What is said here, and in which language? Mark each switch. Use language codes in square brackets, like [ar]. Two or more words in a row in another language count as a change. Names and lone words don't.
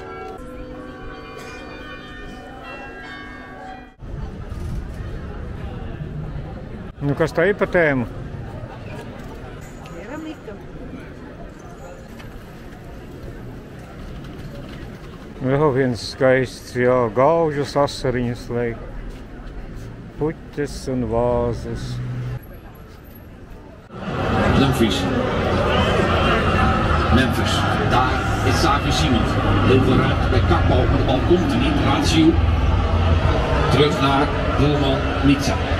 [lv] Nu, kas tā ir pa tēmu? Keramika. Vēl viens skaists, jā, gaužas asariņas lej. Puķes un vāzes. [nl] Memphis. Memphis. Daar is Xavi Simons. Heel veel ruimte bij Kakpo. De bal komt er niet. Ratio. Terug naar doelman Mitsa.